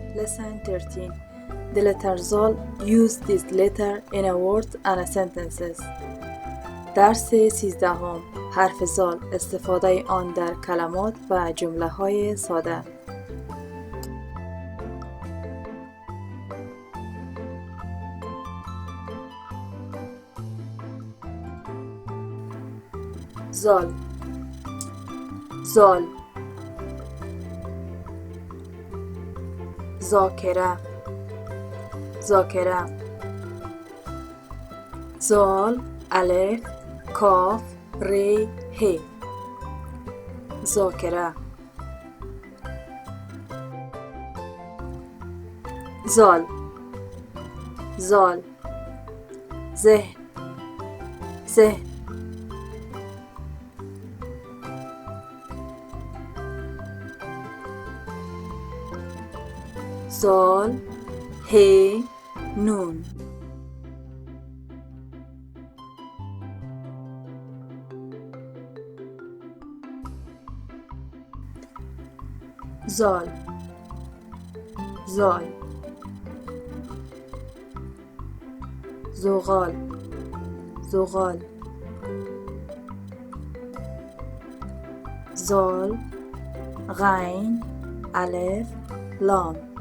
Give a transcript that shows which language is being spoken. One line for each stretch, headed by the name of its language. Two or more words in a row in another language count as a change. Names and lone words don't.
English: Lesson 13. The letter zal. Use this letter in a word and sentences.
Persian: درس 13. حرف زال. استفاده آن در کلمات و جمله های ساده. زال زال ذاکره ذاکره زال الف کاف ری ه ذاکره زال زال ذهن ذهن زال ه نون زال زال زغال زغال زال غین الف لام